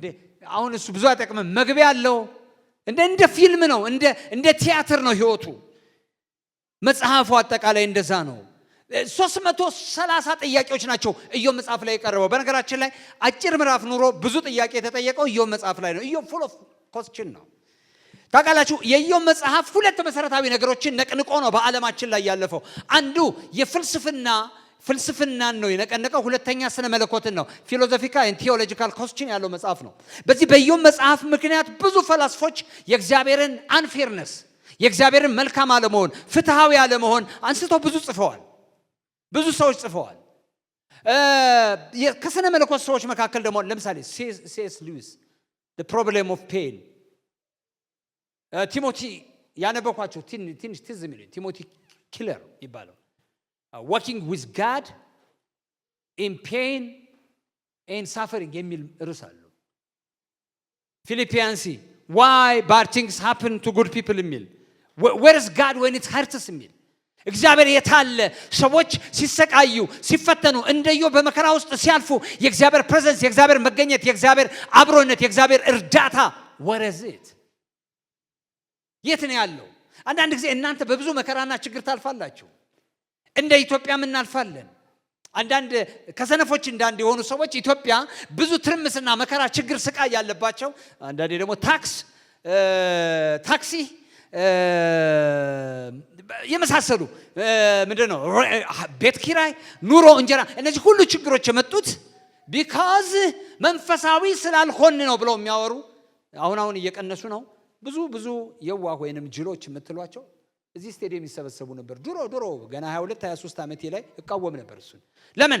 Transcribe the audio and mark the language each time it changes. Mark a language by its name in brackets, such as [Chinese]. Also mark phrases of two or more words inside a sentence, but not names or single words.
[Amharic] አሁን እሱ ብዙ አይጠቅምም። መግቢያ አለው። እንደ ፊልም ነው፣ እንደ ቲያትር ነው ህይወቱ። መጽሐፉ አጠቃላይ እንደዛ ነው። 330 ጥያቄዎች ናቸው ኢዮብ መጽሐፍ ላይ የቀረበው። በነገራችን ላይ አጭር ምዕራፍ ኑሮ ብዙ ጥያቄ የተጠየቀው ኢዮብ መጽሐፍ ላይ ነው። ኢዮብ [English] full of question [Amharic] ነው። ታውቃላችሁ የኢዮብ መጽሐፍ ሁለት መሰረታዊ ነገሮችን ነቅንቆ ነው በዓለማችን ላይ ያለፈው። አንዱ ፍልስፍናን ነው የነቀነቀው። ሁለተኛ ስነ መለኮትን ነው። [English] philosophical and theological question [Amharic] ያለው መጽሐፍ ነው። በዚህ በኢዮብ መጽሐፍ ምክንያት ብዙ ፈላስፎች የእግዚአብሔርን አንፌርነስ፣ የእግዚአብሔርን መልካም አለመሆን፣ ፍትሃዊ አለመሆን አንስተው ብዙ ጽፈዋል። ብዙ ሰዎች ጽፈዋል። ከስነ መለኮት ሰዎች መካከል ደግሞ ለምሳሌ ሲ.ኤስ. ሉዊስ [English] the problem of pain፣ [Amharic] ቲሞቲ ያነበኳቸው ትንሽ ትዝ የሚሉኝ ቲሞቲ ኪለር ይባላል። working [English] with God in pain and suffering [Amharic] የሚል ርዕስ አለው። ፊሊፒያንሲ [English] why bad things happen to good people [Amharic] የሚል [English] where is God when it hurts [Amharic] የሚል እግዚአብሔር የታለ ሰዎች ሲሰቃዩ ሲፈተኑ እንደዮ በመከራ ውስጥ ሲያልፉ የእግዚአብሔር ፕሬዘንስ፣ የእግዚአብሔር መገኘት፣ የእግዚአብሔር አብሮነት፣ የእግዚአብሔር እርዳታ [English] where is it? [Amharic] የት ነው ያለው? አንዳንድ ጊዜ እናንተ በብዙ መከራና ችግር ታልፋላችሁ። እንደ ኢትዮጵያም እናልፋለን። አንዳንድ ከሰነፎች እንዳንድ የሆኑ ሰዎች ኢትዮጵያ ብዙ ትርምስና መከራ፣ ችግር፣ ስቃይ ያለባቸው፣ አንዳንዴ ደግሞ ታክሲ የመሳሰሉ ምንድነው ቤት ኪራይ፣ ኑሮ፣ እንጀራ፣ እነዚህ ሁሉ ችግሮች የመጡት ቢካዝ መንፈሳዊ ስላልሆን ነው ብለው የሚያወሩ አሁን እየቀነሱ ነው። ብዙ የዋህ ወይንም ጅሎች የምትሏቸው እዚህ ስቴዲየም ይሰበሰቡ ነበር። ድሮ ገና 22 23 ዓመቴ ላይ እቃወም ነበር እሱን። ለምን?